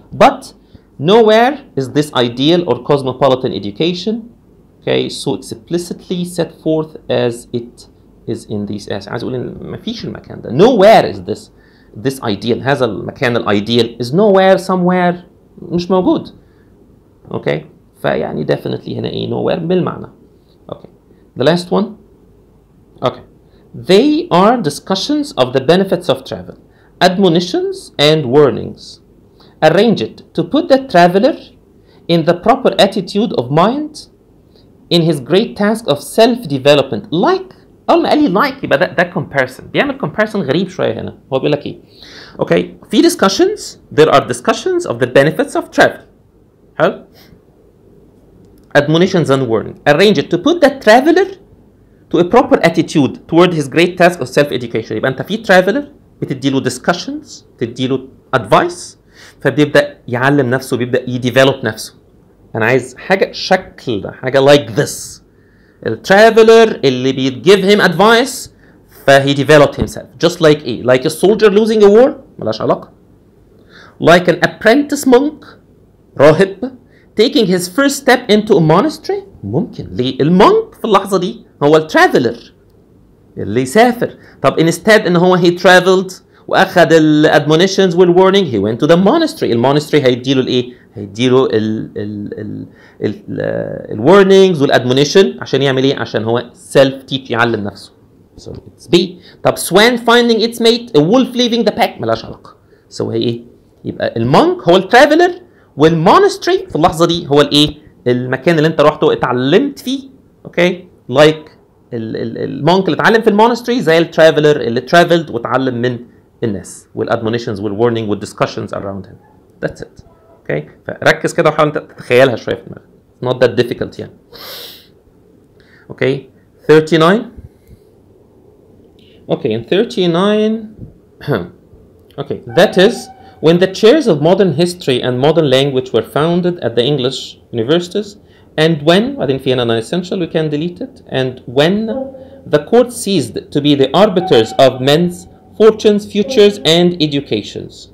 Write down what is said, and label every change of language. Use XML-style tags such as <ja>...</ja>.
<en>But nowhere is this ideal or cosmopolitan education, okay, so explicitly set forth as it is in these essays.</en> <ar>عايز اقول ان مفيش المكان ده.</ar> <en>Nowhere is this ideal.</en> <ar>هذا المكان الايديال</ar> <en>is nowhere somewhere،</en> <ar>مش موجود. okay، فيعني definitely هنا ايه nowhere بالمعنى.</ar> <en>okay، the last one. okay، they are discussions of the benefits of travel, admonitions and warnings. Arrange it to put the traveler in the proper attitude of mind in his great task of self-development.</en> <ar>Like، أول ما قال لي like يبقى ده comparison، بيعمل comparison غريب شوية هنا. هو بيقول لك إيه؟ أوكي، في</ar> <en>discussions، there are discussions of the benefits of travel. حلو؟ Admonitions and warning. Arrange it to put the traveler to a proper attitude toward his great task of self-education.</en> <ar>يبقى أنت في traveler بتديله discussions، بتديله advice، فبيبدأ يعلم نفسه، بيبدأ يديفلوب نفسه. أنا عايز حاجة شكل ده، حاجة</ar> <en>like this.</en> <ar>الترافلر اللي بيتgive him advice فهي</ar> <en>developed himself. Just like إيه؟ Like a soldier losing a war،</en> <ar>ملهاش علاقة.</ar> <en>Like an apprentice monk، راهب taking his first step into a monastery.</en> <ar>ممكن. ليه؟ المونك في اللحظة دي هو الترافلر اللي يسافر.</ar> <en>طب instead إن هو he traveled</en> <ar>واخد الادمونيشنز والورنينج</ar> <en>he went to the monastery.</en> <ar>المونستري هيديله الايه؟ هيديله الورنينجز والادمونيشن عشان يعمل ايه؟ عشان هو سيلف تيتش يعلم نفسه.</ar> <en>So it's B. طب swan finding its mate, a wolf leaving the pack،</en> <ar>ملهاش علاقه. So هي ايه؟ يبقى المونك هو الترافلر والمونستري في اللحظه دي هو الايه؟ المكان اللي انت رحته اتعلمت فيه. اوكي؟ لايك المونك اللي اتعلم في المونستري زي الترافلر اللي ترافلد واتعلم من الناس والادمونيشنز والورنينج والدسكشنز اراوند هيم. ذاتس ات. اوكي، فركز كده وحاول تتخيلها شويه في دماغك.</ar> <en>not that difficult يعني.</en> <ar>اوكي 39.</ar> <en>Okay, in 39 okay, that is when the chairs of modern history and modern language were founded at the English universities, and when I think</en> <ar>في هنا</ar> <en>non-essential we can delete it, and when the court ceased to be the arbiters of men's fortunes, futures and educations.</en>